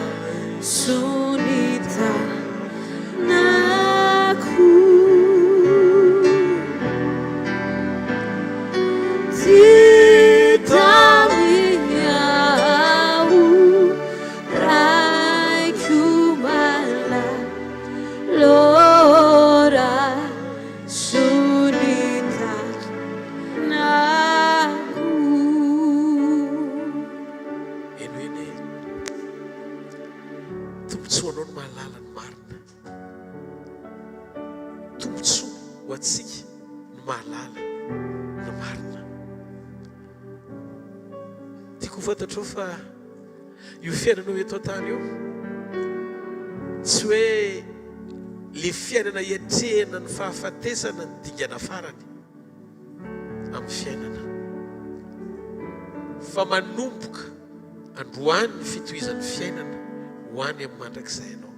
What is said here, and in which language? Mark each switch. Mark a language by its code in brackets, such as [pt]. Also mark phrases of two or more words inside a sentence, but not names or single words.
[mg] sunita naku tita miau raiko mala lora sunita naku. eno eny tombotsoanao no mahalala ny marina, tombotsoa ho atsika no mahalala ny marina. Tiako ho fantatrao fa io fiainanao eto an-tany io tsy hoe le fiainana iatrehana ny fahafatesana ny dingana farany amin'ny fiainana, fa manomboka androany ny fitohizan'ny fiainana ho any amin'ny mandrakizay ianao.